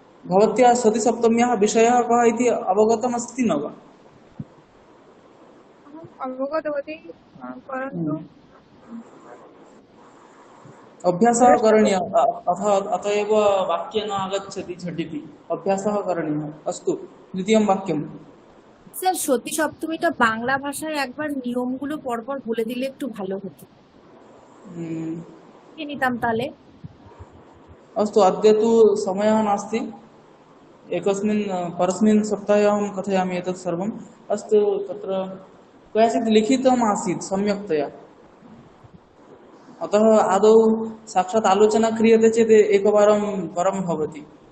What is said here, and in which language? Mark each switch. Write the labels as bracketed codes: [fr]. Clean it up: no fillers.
[sa] भवत्या सती सप्तम्याः विषयः कः इति अवगतमस्ति न वा? अवगतवती, परन्तु अभ्यासः करणीयः। अत एव वाक्ये न आगच्छति झटिति, अभ्यासः करणीयः। अस्तु, द्वितीयं वाक्यं। [bn] স্যার সতী সপ্তমীটা বাংলা ভাষায় একবার নিয়মগুলো পরপর বলে দিলে একটু ভালো হতো। কি নিতাম তাহলে? [sa] अस्तु, अद्य तु समयः नास्ति, एकस्मिन् परस्मिन् सप्ताहे अहं कथयामि एतत् सर्वम्। अस्तु, तत्र क्वचित् लिखितम् आसीत् सम्यक्तया, अतः आदौ साक्षात् आलोचना क्रियते चेत् एकवारं वरं भवति।